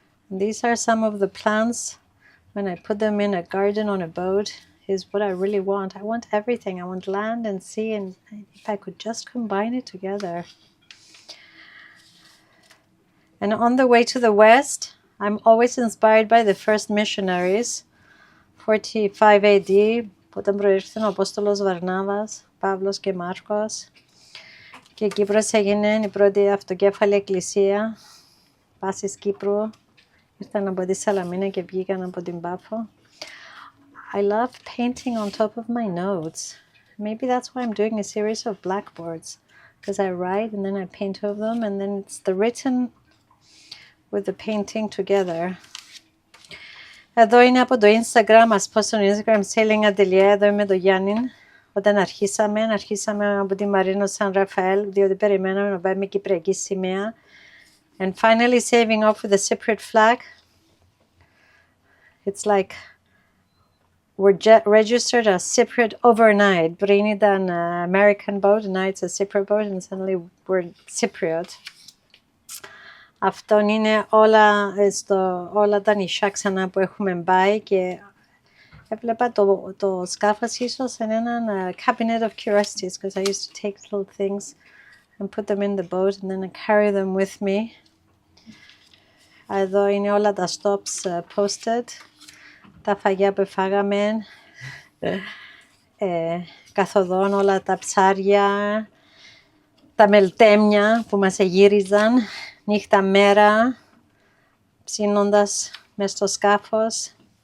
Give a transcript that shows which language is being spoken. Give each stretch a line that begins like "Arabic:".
English: These are some of the plants. When I put them in a garden on a boat, is what I really want. I want everything. I want land and sea, and if I could just combine it together. And on the way to the west, I'm always inspired by the first missionaries.
Greek: 45 AD, όταν προήρθαν ο Απόστολος Βαρνάβας, Παύλος και Μάρκος. Και η Κύπρος έγινε η πρώτη αυτοκέφαλη εκκλησία πάσης Κύπρου. Ήρθαν από τη Σαλαμίνα και βγήκαν από την Πάφο.
English: I love painting on top of my notes. Maybe that's why I'm doing a series of blackboards. Because I write and then I paint over them and then it's the written with the painting together.
Greek: Εδώ είναι από το Instagram, ας πω στο Instagram, Sailing Atelier, εδώ είμαι το Γιάννη. Όταν αρχίσαμε από τη Μαρίνο Σαν Ραφαέλ, διότι περιμέναμε να πάμε κυπριακή σημαία.
English: And finally saving off with the Cypriot flag. It's like we're registered as Cypriot overnight.
Greek: Πριν ήταν
English: American boat, now it's a Cypriot boat and suddenly we're Cypriot.
Greek: Αυτό είναι όλα τα νησιά ξανά που έχουμε πάει και έβλεπα το σκάφος ίσως σε έναν
English: cabinet of curiosities because I used to take little things and put them in the boat and then I carry them with me.
Greek: Εδώ είναι όλα τα stops posted, τα φαγιά που φάγαμε, καθοδόν όλα τα ψάρια, τα μελτέμια που μας εγύριζαν, νύχτα μέρα, ψήνοντας μες στο σκάφος.